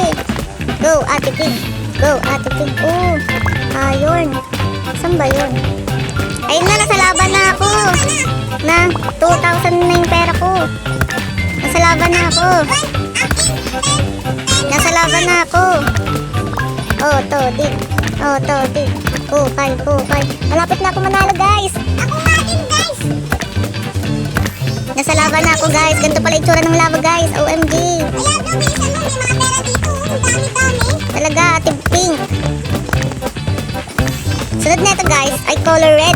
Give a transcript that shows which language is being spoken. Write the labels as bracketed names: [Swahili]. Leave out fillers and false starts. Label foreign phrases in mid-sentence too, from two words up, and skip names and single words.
[Filipino] Go Ate Pink. Go Ate Pink. Ayun. Saan ba yun? Ayun na, nasa lava na ako. Na 2,000 na yung pera ko. Nasa laban na ako. Nasa laban na ako. Oh, to, dig. Oh, to, dig. Hukay, hukay. Malapit na ako manalo, guys. Ako nga din, guys. Nasa laban na ako, guys. Ganito pala itsura ng lava, guys. OMG. Ayan, bilisan mo. May mga pera dito. Ang dami-dami. Talaga, Ate Pink. Sunod na ito, guys, ay color red.